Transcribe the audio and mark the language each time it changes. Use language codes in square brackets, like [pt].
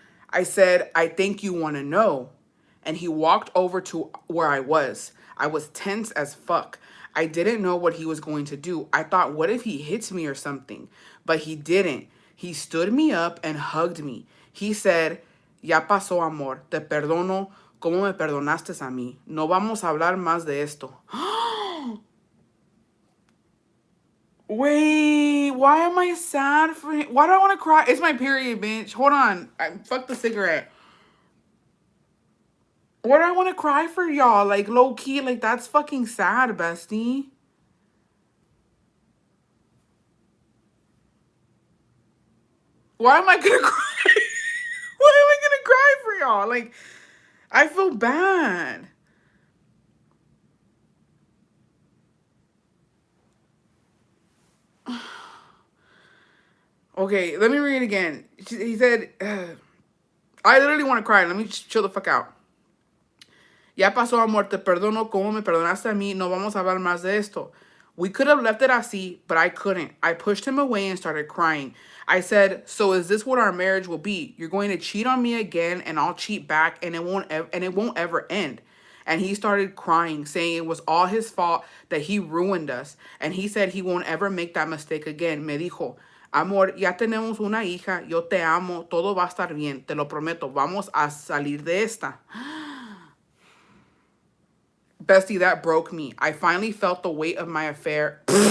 [en] I said, I think you want to know. And he walked over to where I was. I was tense as fuck. I didn't know what he was going to do. I thought, what if he hits me or something? But he didn't. He stood me up and hugged me. He said, [es] ya pasó, amor. Te perdono como me perdonaste a mí. No vamos a hablar más de esto. [en] Wait, why am I sad for him? Why do I want to cry? It's my period, bitch. Hold on. Fuck the cigarette. What do I want to cry for y'all? Like, low key, like, that's fucking sad, bestie. Why am I gonna cry? Why am I gonna cry for y'all? Like, I feel bad. Okay, let me read it again. He said, I literally want to cry. Let me chill the fuck out. [es] Ya pasó, amor, te perdono como me perdonaste a mí. No vamos a hablar más de esto. [en] We could have left it [es] así, [en] but I couldn't. I pushed him away and started crying. I said, so is this what our marriage will be? You're going to cheat on me again and I'll cheat back and it won't ever end. And he started crying, saying it was all his fault that he ruined us. And he said he won't ever make that mistake again. [es] Me dijo, amor, ya tenemos una hija, yo te amo, todo va a estar bien, te lo prometo, vamos a salir de esta. [en] Bestie, that broke me. I finally felt the weight of my affair.